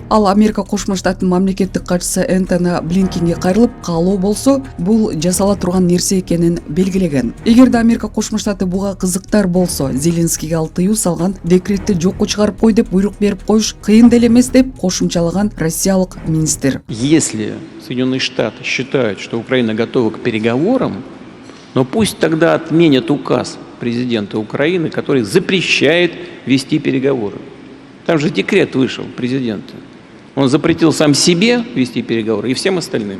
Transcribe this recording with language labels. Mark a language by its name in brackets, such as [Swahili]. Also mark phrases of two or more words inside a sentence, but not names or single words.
[Kyrgyz] Ал Америка Кошмо Штаттын мамлекеттик катчысы Энтони Блинкенге кайрылып, каалоо болсо, бул жасала турган нерсе экенин белгилеген. Эгерде Америка Кошмо Штаты буга кызыктар болсо, Зеленскийге ал тыюу салган декретти жокко чыгарып кой деп буйрук берип коюш кыйын деле эмес, деп кошумчалаган россиялык министр. [Russian] Если Соединенные Штаты считают, что Украина готова к переговорам, но пусть тогда отменят указ президента Украины, который запрещает вести переговоры. Там же декрет вышел президента. Он запретил сам себе вести переговоры и всем остальным.